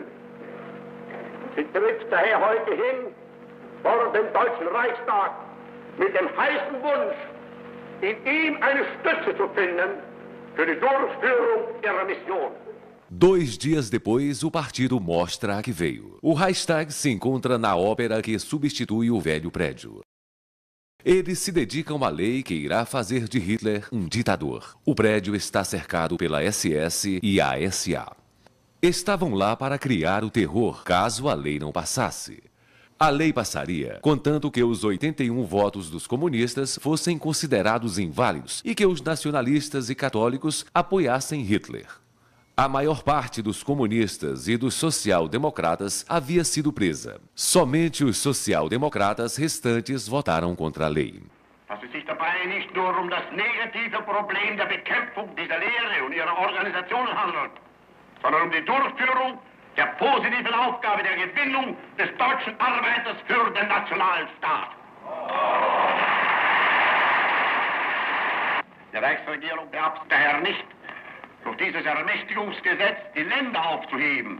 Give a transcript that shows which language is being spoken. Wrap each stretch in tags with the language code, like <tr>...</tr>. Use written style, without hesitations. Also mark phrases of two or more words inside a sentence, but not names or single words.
<de>Sie tritt daher heute hin vor den Deutschen Reichstag mit dem heißen Wunsch, in ihm eine Stütze zu finden für die Durchführung ihrer Mission.</de> <pt>2 dias depois, o partido mostra a que veio. O Reichstag se encontra na ópera que substitui o velho prédio. Eles se dedicam à lei que irá fazer de Hitler um ditador. O prédio está cercado pela SS e a SA. Estavam lá para criar o terror caso a lei não passasse. A lei passaria, contanto que os 81 votos dos comunistas fossem considerados inválidos e que os nacionalistas e católicos apoiassem Hitler. A maior parte dos comunistas e dos social-democratas havia sido presa. Somente os social-democratas restantes votaram contra a lei.</pt> <de>Dass es sich dabei nicht nur das negative Problem der Bekämpfung dieser Lehre und ihrer Organisationen handelt, sondern die Durchführung der positiven Aufgabe der Gewinnung des deutschen Arbeiters für den nationalen Staat. Die Reichsregierung beabsichtigt daher nicht, durch dieses Ermächtigungsgesetz die Länder aufzuheben.</de>